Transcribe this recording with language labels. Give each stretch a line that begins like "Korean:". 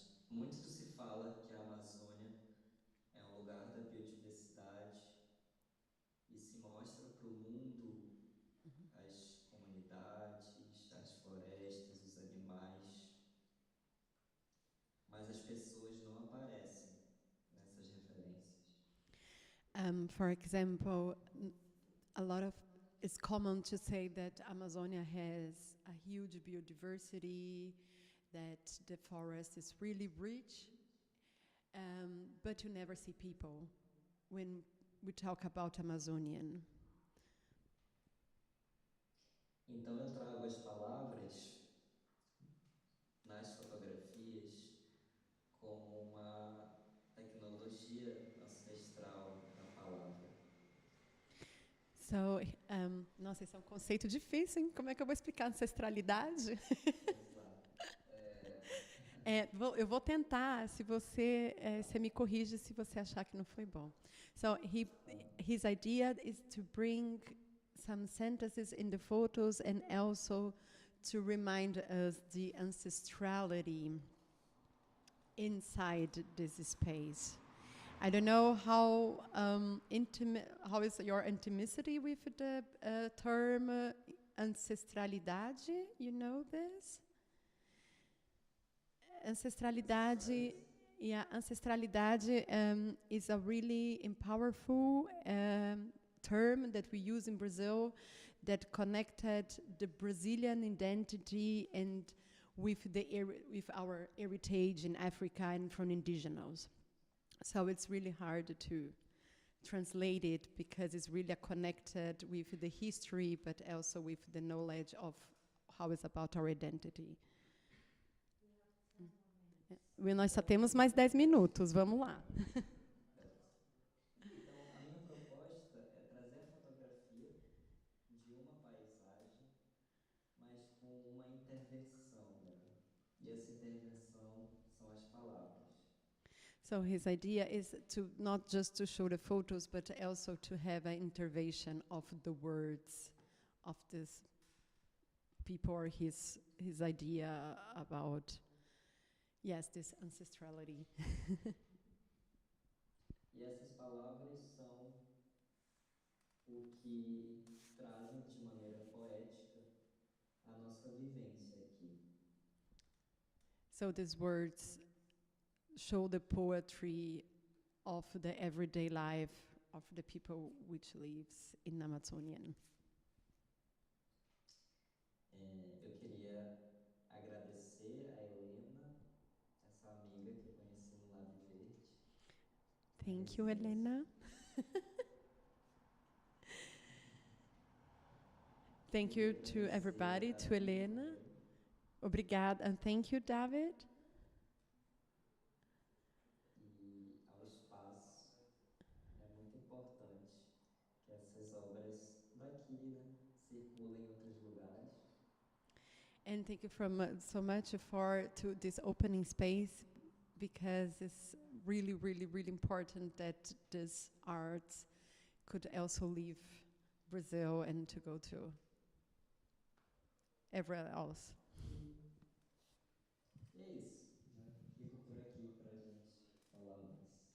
Portuguese: Muito se fala que a Amazônia é um lugar da biodiversidade e se mostra para o mundo as comunidades, as florestas, os animais, mas as pessoas não aparecem nessas referências.
English: For example, a lot of it's common to say that Amazonia has a huge biodiversity, that the forest is really rich, but you never see people when we talk about Amazonian.
Portuguese: Então eu trago as palavras nas fotografias como uma tecnologia ancestral da palavra. So, nossa, esse é um conceito difícil, hein? Como é que eu vou explicar ancestralidade? Exato. Eu vou tentar, se você me corrige se você achar que não foi bom.
English: So, his idea is to bring some sentences in the photos and also to remind us the ancestrality inside this space. I don't know how intimate, how is your intimacy with the term ancestralidade? You know this? Ancestralidade, yeah, ancestralidade is a really powerful term that we use in Brazil that connected the Brazilian identity and with our heritage in Africa and from indigenous. So it's really hard to translate it because it's really connected with the history, but also with the knowledge of how it's about our identity.
Portuguese: Nós só temos mais 10 minutos, vamos lá. Então, a minha proposta é trazer a fotografia de uma paisagem, mas com uma intervenção nela. E essa intervenção são as palavras.
English: So his idea is to not just to show the photos, but also to have an intervention of the words of this people, or his idea about, yes, this ancestrality.
Portuguese: E essas palavras são o que trazem de maneira poética a nossa vivência aqui.
English: So these words show the poetry of the everyday life of the people which lives in Amazonian.
Portuguese: Eu queria agradecer a Elena, essa amiga que eu conheci no Lab Verde.
English: Thank you, Elena. Thank you to everybody, to Elena.
Portuguese: Obrigada,
English: and thank you, David.
Portuguese: E ao espaço, é muito importante que essas obras daqui, né, circulem em outros lugares.
English: And thank you so much for to this opening space, because it's really, really, really important that this art could also leave Brazil and to go to everywhere else.
Portuguese: E é isso. Já fico por aqui para a gente falar mais.